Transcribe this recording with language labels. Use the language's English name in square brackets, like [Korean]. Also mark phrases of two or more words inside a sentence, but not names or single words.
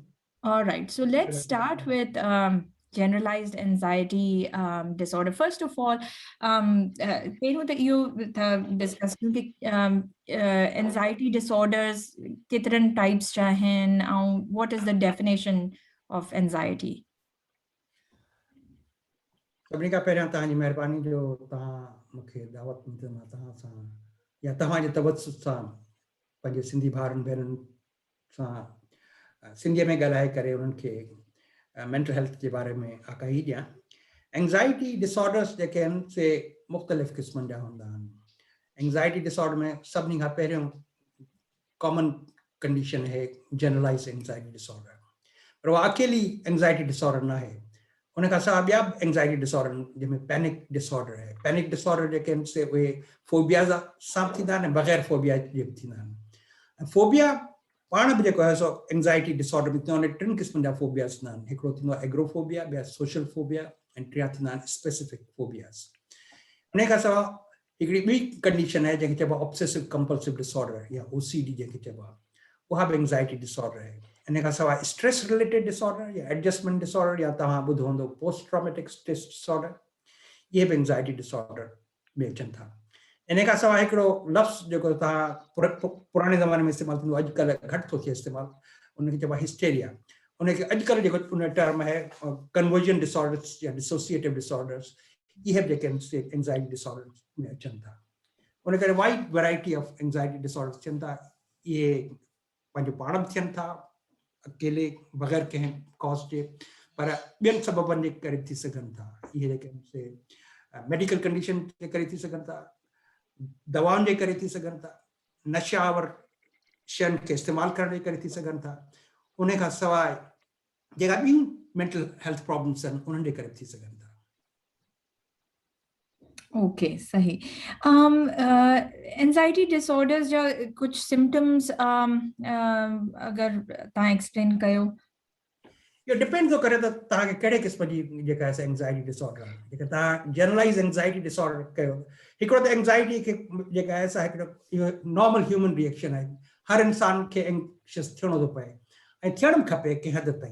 [English] All right, so let's start with generalized anxiety disorder. First of all, you discussed anxiety disorders, [Sindhi] kitran types chahen, [English] what is the definition of anxiety? [Sindhi] सभिनी खां पहिरियां तव्हांजी महिरबानी जो तव्हां मूंखे दावत ॾिनो तव्हां सां या तव्हांजे तवसुत सां पंहिंजे सिंधी भाउरनि भेनरुनि सां सिंधीअ में ॻाल्हाए करे उन्हनि खे [English] mental health [Sindhi] जे बारे में आगाही ॾियां। [English] anxiety disorders [Sindhi] जेके आहिनि से मुख़्तलिफ़ क़िस्मनि जा हूंदा आहिनि। [English] anxiety disorder [Sindhi] में सभिनी खां पहिरियों [English] common condition [Sindhi] है [English] generalized anxiety disorder, [Sindhi] पर उहा अकेली [English] anxiety disorder [Sindhi] न आहे। उनखां सवाइ ॿिया [English] anxiety disorder [Sindhi] जंहिंमें [English] panic disorder [Sindhi] है। [English] panic disorder [Sindhi] जेके आहिनि से उहे फोबिया सां थींदा आहिनि, बग़ैर फोबिया जे बि थींदा आहिनि। फोबिया पाण बि जेको आहे सो [English] anxiety disorder [Sindhi] में थींदो आहे। टिनि क़िस्मनि जा फोबियास थींदा आहिनि। हिकिड़ो थींदो आहे एग्रोफोबिया, ॿिया [English] social phobia, [Sindhi] ऐं टिया थींदा आहिनि [English] specific phobias. [Sindhi] उन खां सवाइ हिकिड़ी ॿी कंडीशन आहे जंहिंखे चइबो आहे [English] obsessive compulsive disorder [Sindhi] या OCD जंहिंखे चइबो आहे, उहा बि [English] anxiety disorder [Sindhi] आहे। इन खां सवाइ [English] stress related disorder [Sindhi] या [English] adjustment disorder [Sindhi] या तव्हां ॿुधो हूंदो [English] post traumatic stress disorder, [Sindhi] इहे बि [English] anxiety disorder [Sindhi] में अचनि था। इन खां सवाइ हिकिड़ो लफ़्ज़ जेको तव्हां पुराणे ज़माने में इस्तेमालु थींदो, अॼुकल्ह घटि थो थिए इस्तेमालु, उनखे चइबो आहे हिस्टेरिया। उनखे अॼुकल्ह जेको उन टर्म आहे [English] conversion disorders [Sindhi] या [English] dissociative disorders, [Sindhi] इहे बि जेके आहिनि से [English] anxiety disorder [Sindhi] में अचनि था। उन करे [English] wide variety of anxiety disorders [Sindhi] थियनि था। इहे पंहिंजो पाण बि थियनि था अकेले बग़ैर कंहिं कॉज जे, पर ॿियनि सबबनि जे करे थी सघनि था। इहे जेके [English] medical condition [Sindhi] जे करे थी सघनि था, दवाउनि जे करे थी सघनि था, नशावर शयुनि खे इस्तेमालु करण जे करे थी सघनि था, उन खां सवाइ जेका ॿियूं [English] mental health problems [Sindhi] आहिनि उन्हनि जे करे थी सघनि था। ओके, सही। [English] anxiety disorders [Sindhi] जा कुछ सिम्टम्स अगर तव्हां एक्सप्लेन कयो। इहो डिपेंड थो करे त तव्हांखे कहिड़े क़िस्म जी जेका आहे [English] anxiety disorder [Sindhi] आहे। जेका तव्हां [English] generalized anxiety disorder [Sindhi] कयो, हिकिड़ो त एंजाइटी खे जेका आहे सा हिकिड़ो इहो [English] normal human reaction [Sindhi] आहे। हर इंसान खे एंग्शियस थियणो थो पए ऐं थियणु बि खपे कंहिं हद ताईं।